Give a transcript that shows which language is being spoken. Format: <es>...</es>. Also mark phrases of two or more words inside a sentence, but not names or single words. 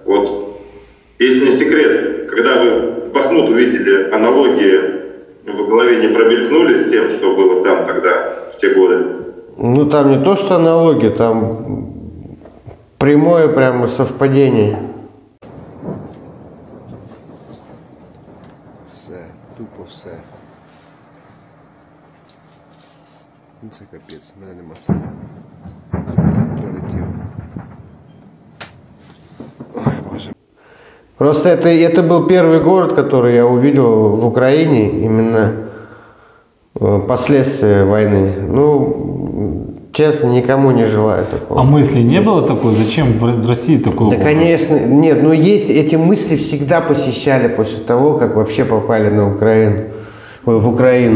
<ru>Вот, если не секрет, когда вы Бахмут увидели, аналогии в голове не промелькнули с тем, что было там тогда, в те годы? Ну, там не то, что аналогия, там прямое прямо совпадение. Все, тупо все.</ru> <uk>Це капець, в мене нема слів. Снаряд прилетів. Ой, боже.</uk> <ru>Просто это был первый город, который я увидел в Украине, именно последствия войны. Ну, честно, никому не желаю такого. А мысли не было такой? Зачем в России такого? Да, конечно, нет, но есть, эти мысли всегда посещали после того, как вообще попали на Украину, в Украину.</ru>